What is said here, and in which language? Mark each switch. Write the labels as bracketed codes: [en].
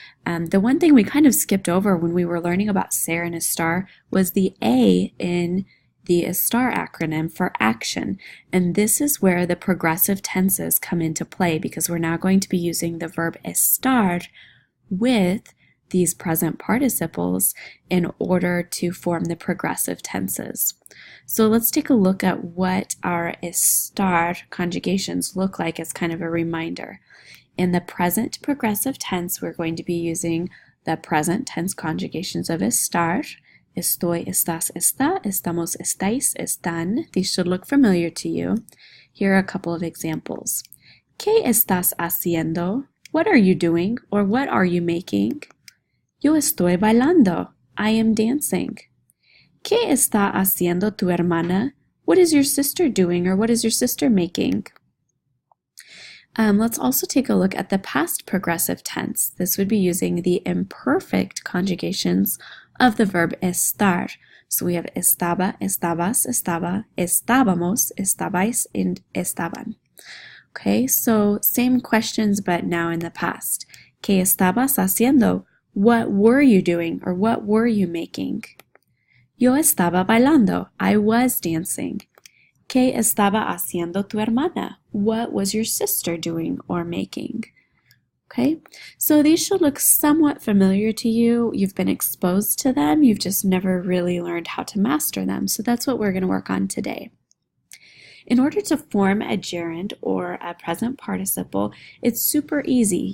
[en] The one thing we kind of skipped over when we were learning about ser and estar was the A in the estar acronym for action, and this is where the progressive tenses come into play because we're now going to be using the verb estar with these present participles in order to form the progressive tenses. So let's take a look at what our estar conjugations look like as kind of a reminder. In the present progressive tense, we're going to be using the present tense conjugations of estar. [es] Estoy, estás, está, estamos, estáis, están. [en] These should look familiar to you. Here are a couple of examples. [es] ¿Qué estás haciendo? [en] What are you doing, or what are you making? [es] Yo estoy bailando. [en] I am dancing. [es] ¿Qué está haciendo tu hermana? [en] What is your sister doing, or what is your sister making? Let's also take a look at the past progressive tense. This would be using the imperfect conjugations of the verb estar. So we have estaba, estabas, estaba, estábamos, estabais, and estaban. Okay, so same questions, but now in the past. [es] ¿Qué estabas haciendo? [en] What were you doing, or what were you making? [es] Yo estaba bailando. [en] I was dancing. [es] ¿Qué estaba haciendo tu hermana? [en] What was your sister doing or making? Okay, so these should look somewhat familiar to you. You've been exposed to them. You've just never really learned how to master them. So that's what we're going to work on today. In order to form a gerund or a present participle, it's super easy.